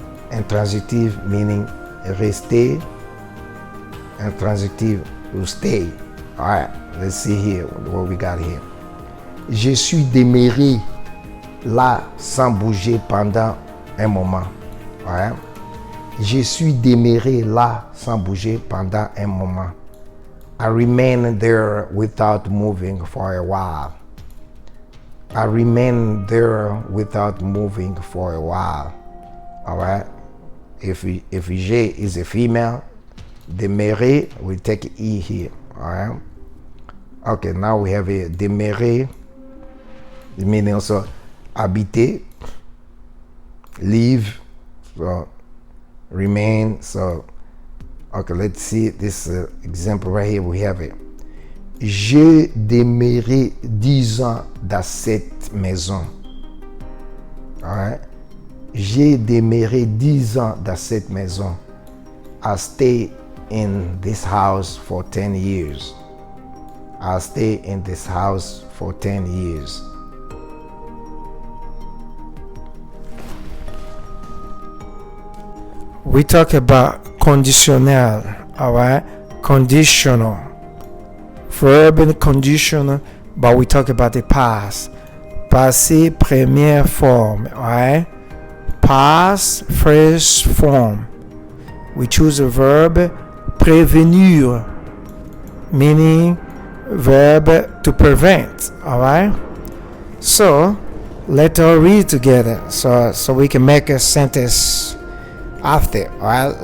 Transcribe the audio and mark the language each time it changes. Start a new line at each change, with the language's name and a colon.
English: Intransitive meaning rester. Intransitive to stay. All right. Let's see here what we got here.
French: Je suis demeuré là sans bouger pendant un moment. All right. Je suis demeuré là sans bouger pendant un moment.
English: I remained there without moving for a while. I remained there without moving for a while. All right. If je is a female, demeurer, we take E here. All right. Okay, now we have a demeurer, meaning also habiter, live, so remain. So, okay, let's see this example right here. We have it.
French: J'ai demeuré 10 ans dans cette maison. All right. J'ai demeuré 10 ans dans cette maison.
English: I stayed in this house for 10 years. I stayed in this house for 10 years. We talk about conditionnel, all right? Conditional. Verb and conditional, but we talk about the past.
French: Passé, première forme, all right?
English: Past, first form. We choose a verb, prévenir, meaning verb to prevent, all right? So, let's all read together so we can make a sentence after, all right?